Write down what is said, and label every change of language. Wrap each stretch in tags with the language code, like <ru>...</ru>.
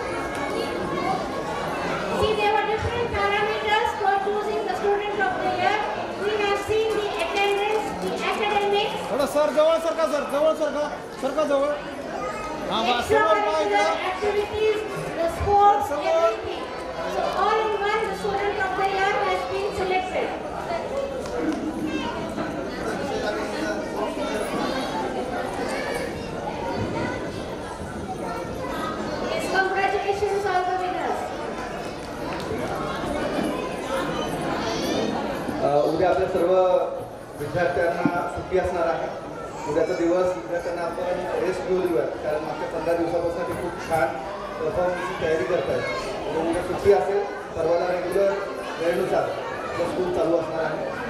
<en>See, there were different parameters for choosing the student of the year. We have seen the attendance, the academics,</en> <mr>थोडं sir जवळ सरका sir जवळ सरका सरका जवळ हां बा समोर पहा</mr> <en>extracurricular</en> <mr>इकडं</mr> <en>activities, the sports, everything. So all in one, the student of the year has been selected. Yes, congratulations all the winners.</en> <mr>उद्या आपल्या सर्व विद्यार्थ्यांना सुट्टी असणार आहे. उद्याचा दिवस विद्यार्थ्यांना आपण रेस्ट घेऊ देऊयात कारण मागच्या 15 दिवसापासून ते खूप छान परफॉर्मन्सची तयारी करत आहेत. उद्या सुट्टी असेल, सर्वांना रेग्युलर वेळेनुसार स्कूल चालू असणार आहे.</mr>